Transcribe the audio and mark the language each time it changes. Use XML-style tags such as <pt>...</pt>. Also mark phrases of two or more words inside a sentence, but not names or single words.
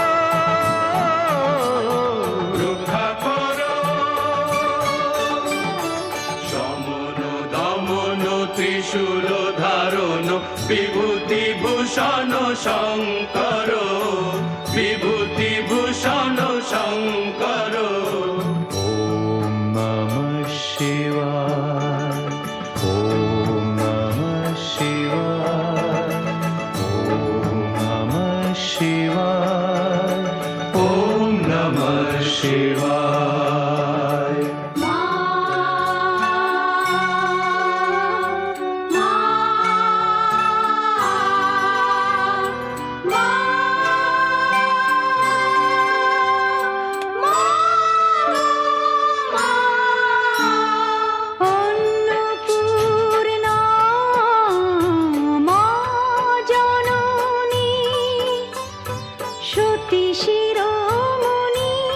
<bn>রক্ষা কর সমন দমন ত্রিশূল ধারণ বিভূতি ভূষণ শঙ্কর বিভূতি ভূষণ শঙ্কর</bn> <sa>ওম নমঃ শিবায় ওম নমঃ শিবায় ওম নমঃ শিবায় ওম নমঃ শিবায়</sa> <bn>মা মা মা অন্নপূর্ণা মা জননী সতী শিরোমণি</bn>